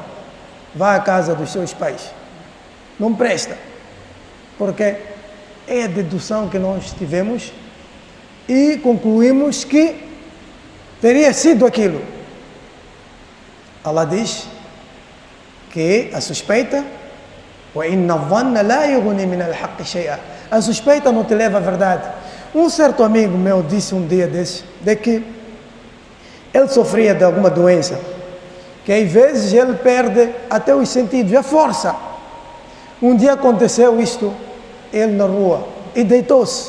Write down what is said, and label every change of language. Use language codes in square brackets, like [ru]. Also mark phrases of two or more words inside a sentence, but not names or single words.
[pt] Vá à casa dos seus pais. Não presta. Porque é a dedução que nós tivemos e concluímos que teria sido aquilo. Allah diz que a suspeita, [ar] وَإِنَّ الظَّنَّ لَا يُغْنِي مِنَ الْحَقِّ شَيْئًا. [pt] A suspeita não te leva à verdade. Um certo amigo meu disse um dia desse, de que ele sofria de alguma doença, que às vezes ele perde até os sentidos, a força. Um dia aconteceu isto, ele na rua, e deitou-se.